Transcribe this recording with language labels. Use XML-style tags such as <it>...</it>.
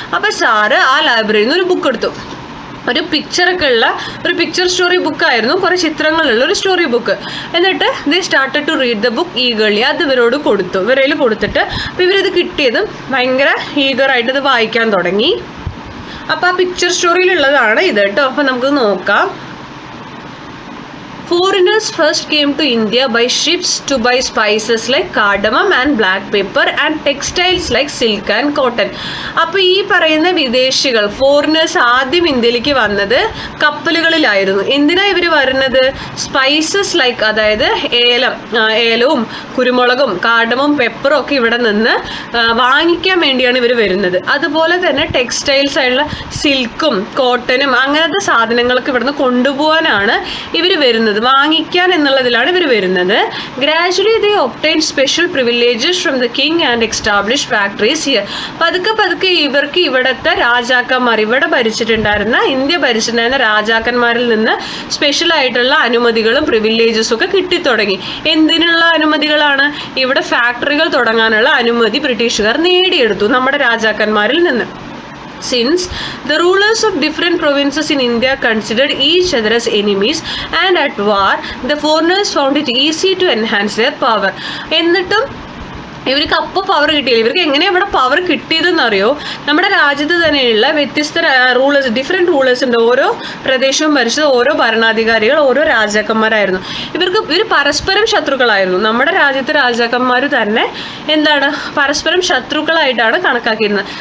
<ml>അപ്പോൾ സാറ് ആ ലൈബ്രറിയിൽ നിന്ന് ഒരു ബുക്ക് എടുത്തു. ഒരു പിക്ചറൊക്കെ ഉള്ള ഒരു പിക്ചർ സ്റ്റോറി ബുക്കായിരുന്നു, കുറേ ചിത്രങ്ങളുള്ള ഒരു സ്റ്റോറി ബുക്ക്. എന്നിട്ട്</ml> <en>They started to read the book eagerly.</en> <ml>അത് ഇവരോട് കൊടുത്തു. ഇവരിൽ കൊടുത്തിട്ട് അപ്പോൾ ഇവരിത് കിട്ടിയതും ഭയങ്കര ഈഗറായിട്ട് ഇത് വായിക്കാൻ തുടങ്ങി. അപ്പോൾ ആ പിക്ചർ സ്റ്റോറിയിലുള്ളതാണ് ഇത് കേട്ടോ. അപ്പോൾ നമുക്ക് നോക്കാം.</ml> <en>Foreigners first came to India by ships to buy spices like cardamom and black pepper and textiles like silk and cotton.</en> <ml>അപ്പോൾ ഈ പറയുന്ന വിദേശികൾ, ഫോറിനേഴ്സ് ആദ്യം ഇന്ത്യയിലേക്ക് വന്നത് കപ്പലുകളിലായിരുന്നു. എന്തിനാണ് ഇവർ വരുന്നത്? സ്പൈസസ് ലൈക്ക്, അതായത് ഏലവും കുരുമുളകും കാർഡമം പെപ്പറും ഒക്കെ ഇവിടെ നിന്ന് വാങ്ങിക്കാൻ വേണ്ടിയാണ് ഇവർ വരുന്നത്. അതുപോലെ തന്നെ ടെക്സ്റ്റൈൽസ് ആയിട്ടുള്ള സിൽക്കും കോട്ടനും അങ്ങനത്തെ സാധനങ്ങളൊക്കെ ഇവിടുന്ന് കൊണ്ടുപോകാനാണ് ഇവർ വരുന്നത്, വാങ്ങിക്കാൻ എന്നുള്ളതിലാണ് ഇവർ വരുന്നത്.</ml> <en>Gradually they obtain special privileges from the king and establish factories here.</en> <ml>പതുക്കെ പതുക്കെ ഇവർക്ക് ഇവിടുത്തെ രാജാക്കന്മാർ, ഇവിടെ ഭരിച്ചിട്ടുണ്ടായിരുന്ന, ഇന്ത്യ ഭരിച്ചിട്ടുണ്ടായിരുന്ന രാജാക്കന്മാരിൽ നിന്ന് സ്പെഷ്യൽ ആയിട്ടുള്ള അനുമതികളും പ്രിവിലേജസും ഒക്കെ കിട്ടിത്തുടങ്ങി. എന്തിനുള്ള അനുമതികളാണ്? ഇവിടെ ഫാക്ടറികൾ തുടങ്ങാനുള്ള അനുമതി ബ്രിട്ടീഷുകാർ നേടിയെടുത്തു നമ്മുടെ രാജാക്കന്മാരിൽ നിന്ന്.</ml> <en>Since the rulers of different provinces in India considered each other as enemies and at war, the foreigners found it easy to enhance their power.</en> <ml>എന്നിട്ടും ഇവർക്ക് അപ്പോൾ പവർ കിട്ടിയില്ല. ഇവർക്ക് എങ്ങനെയാണ് ഇവിടെ പവർ കിട്ടിയതെന്ന് അറിയോ? നമ്മുടെ രാജ്യത്ത് തന്നെയുള്ള വ്യത്യസ്ത റൂളേഴ്സ്, ഡിഫറെൻറ്റ് റൂളേഴ്സ് ഉണ്ട്. ഓരോ പ്രദേശവും ഭരിച്ചത് ഓരോ ഭരണാധികാരികൾ, ഓരോ രാജാക്കന്മാരായിരുന്നു. ഇവർ പരസ്പരം ശത്രുക്കളായിരുന്നു. നമ്മുടെ രാജ്യത്തെ രാജാക്കന്മാർ തന്നെ എന്താണ്, പരസ്പരം ശത്രുക്കളായിട്ടാണ് കണക്കാക്കിയിരുന്നത്.</ml>